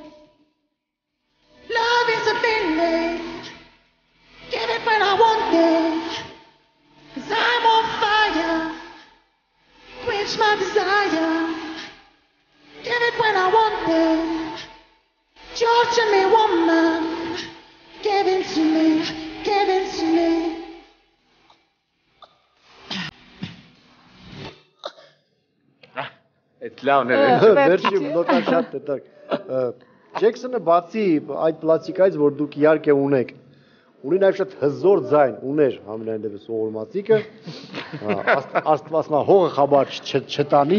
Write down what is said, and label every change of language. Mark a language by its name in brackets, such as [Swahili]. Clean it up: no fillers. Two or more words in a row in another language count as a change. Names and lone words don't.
[English] Love is a feeling, give it when I want it, 'cause I'm on fire, quench my desire. Give it when I want it, torture me woman, give it to me, give it to me. [Armenian] Այդ լավն է, վերջի նոտա շատ է տակ։ Ջեքսոնը բացի այդ պլաստիկայից, որ դուք իհարկե ունեք, ունի նաև շատ հզոր ձայն, ուներ համենայն դեպս ողորմածիկը, աստվածնա հողը խաբար չտանի։